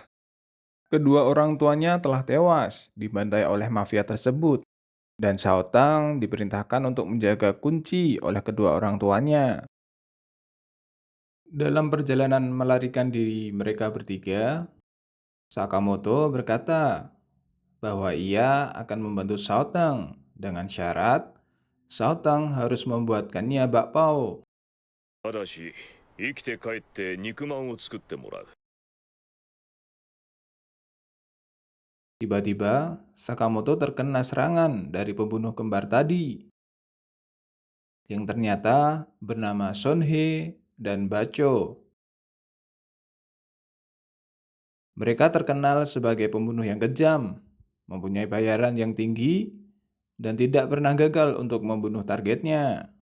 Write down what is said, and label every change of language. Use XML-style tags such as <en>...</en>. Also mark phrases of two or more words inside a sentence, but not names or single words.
<id>Kedua orang tuanya telah tewas dibantai oleh mafia tersebut, dan Shaotang diperintahkan untuk menjaga kunci oleh kedua orang tuanya. Dalam perjalanan melarikan diri mereka bertiga, Sakamoto berkata bahwa ia akan membantu Shaotang dengan syarat Shaotang harus membuatkannya bakpao.</id> <ja>ただし、生きて帰って肉まんを作ってもらう。</ja> <id>Tiba-tiba, Sakamoto terkena serangan dari pembunuh kembar tadi, yang ternyata bernama Sonhei dan Bacho. Mereka terkenal sebagai pembunuh yang kejam, mempunyai bayaran yang tinggi, dan tidak pernah gagal untuk membunuh targetnya.</id>